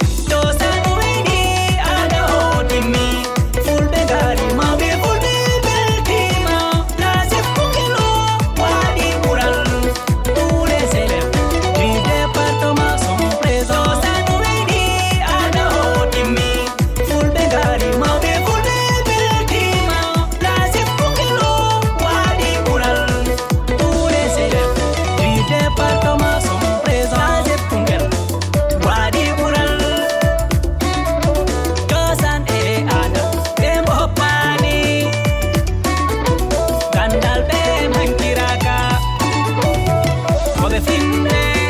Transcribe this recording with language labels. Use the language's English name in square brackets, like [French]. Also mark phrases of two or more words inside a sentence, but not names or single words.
[Fula] To sanu wini ada o timmi. Fulɓe ngari mawɓe fulɓe beltima. [French] La chef [Fula] Koukelo waɗi ɓural. [French] Tous les élèves du département sont présents. [Fula] To sanu wini ada o timmi. Fulɓe ngari mawɓe fulɓe beltima. [French] La chef [Fula] Koukelo waɗi ɓural. [French] Tous les élèves du département sont présents. La chef [Fula] Koukelo waɗi ɓural. Cosaan e aada ɓe mboppani. Gandal ɓe mankiraka. Ko ɓe finde.